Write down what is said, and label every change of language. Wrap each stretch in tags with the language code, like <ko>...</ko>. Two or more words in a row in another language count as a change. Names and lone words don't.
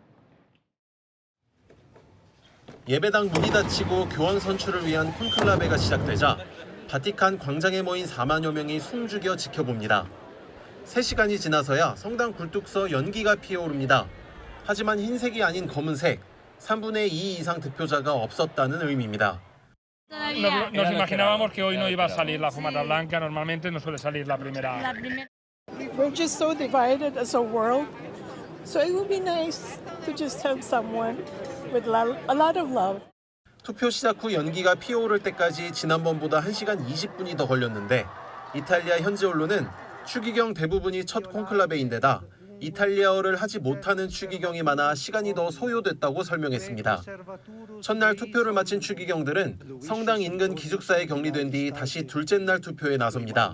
<ko>예배당 문이 닫히고 교황 선출을 위한 콘클라베가 시작되자 바티칸 광장에 모인 4만여 명이 숨죽여 지켜봅니다. 3시간이 지나서야 성당 굴뚝서 연기가 피어오릅니다. 하지만 흰색이 아닌 검은색, 3분의 2 이상 득표자가 없었다는 의미입니다.</ko> <es>Nos imaginábamos que hoy no iba a salir la fumata blanca, normalmente no suele salir la primera.</es> <en>We're just so divided as a world, so it would be nice to just have someone with a lot of love.</en> <ko>투표 시작 후 연기가 피어오를 때까지 지난번보다 1시간 20분이 더 걸렸는데 이탈리아 현지 언론은 추기경 대부분이 첫 콘클라베인데다 이탈리아어를 하지 못하는 추기경이 많아 시간이 더 소요됐다고 설명했습니다. 첫날 투표를 마친 추기경들은 성당 인근 기숙사에 격리된 뒤 다시 둘째 날 투표에 나섭니다.</ko>